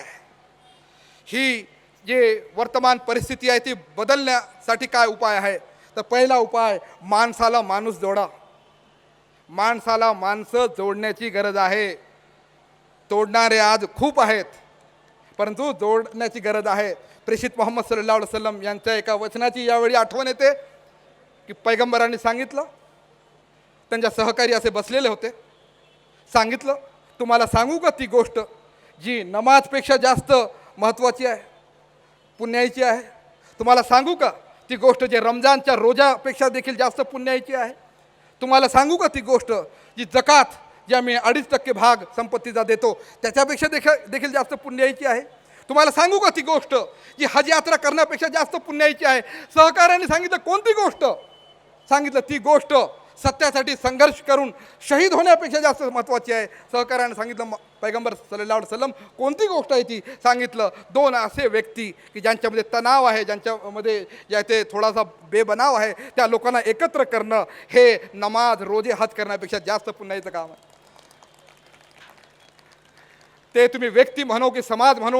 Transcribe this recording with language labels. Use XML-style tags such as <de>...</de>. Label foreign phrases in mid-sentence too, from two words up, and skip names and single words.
<mr>ही जे वर्तमान परिस्थिती आहे ती बदलण्यासाठी काय उपाय आहे? तर पहिला उपाय, माणसाला माणूस जोडा. माणसाला माणसं जोडण्याची गरज आहे. तोडणारे आज खूप आहेत, परंतु जोडण्याची गरज आहे. प्रेषित मोहम्मद</mr> <ar>صلى الله عليه وسلم</ar> <mr>यांच्या एका वचनाची यावेळी आठवण येते की पैगंबरांनी सांगितलं, त्यांच्या सहकारी असे बसलेले होते, सांगितलं, तुम्हाला सांगू का ती गोष्ट जी नमाजपेक्षा जास्त महत्त्वाची आहे, पुण्याईची आहे? तुम्हाला सांगू का ती गोष्ट जे रमजानच्या रोजापेक्षा देखील जास्त पुण्याईची आहे? तुम्हाला सांगू का ती गोष्ट जी जकात, जी आम्ही 2.5% भाग संपत्तीचा देतो, त्याच्यापेक्षा देखील जास्त पुण्याईची आहे? तुम्हाला सांगू का ती गोष्ट जी हज यात्रा करण्यापेक्षा जास्त पुण्याईची आहे? सहकार्याने सांगितलं, कोणती गोष्ट? सांगितलं, ती गोष्ट सत्यासाठी संघर्ष करून शहीद होण्यापेक्षा जास्त महत्त्वाची आहे. सहकार्याने सांगितलं, पैगंबर</mr> <ar>صلى الله عليه وسلم,</ar> <mr>कोणती गोष्ट आहे ती? सांगितलं, 2 असे व्यक्ती की ज्यांच्यामध्ये तणाव आहे, ज्यांच्यामध्ये जे ते थोडासा बेबनाव आहे, त्या लोकांना एकत्र करणं हे नमाज, रोजे, हज करण्यापेक्षा जास्त पुण्याईचं काम आहे. ते तुम्ही व्यक्ती म्हणो की समाज म्हणो.</mr>